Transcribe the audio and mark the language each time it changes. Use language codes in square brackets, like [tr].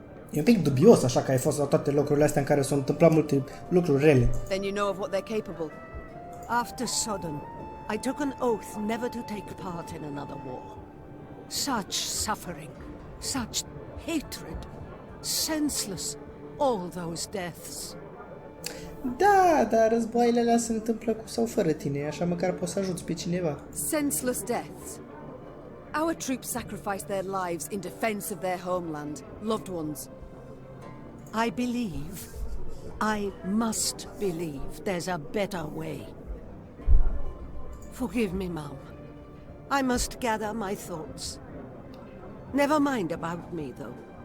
[ro] E un pic dubios așa că ai fost la toate locurile astea în care s-au întâmplat multe lucruri rele. [en] Then you know of what they're capable. After Sodden, I took an oath never to take part in another war. Such suffering, such hatred, senseless, all those deaths. [ro] Da, dar războaiele alea se întâmplă cu sau fără tine, așa măcar poți să ajuți pe cineva. [en] Senseless deaths. Our troops sacrificed their lives in defense of their homeland, loved ones. I believe, I must believe there's a better way. Forgive me, Mom. I must gather my thoughts. Never mind about me, though.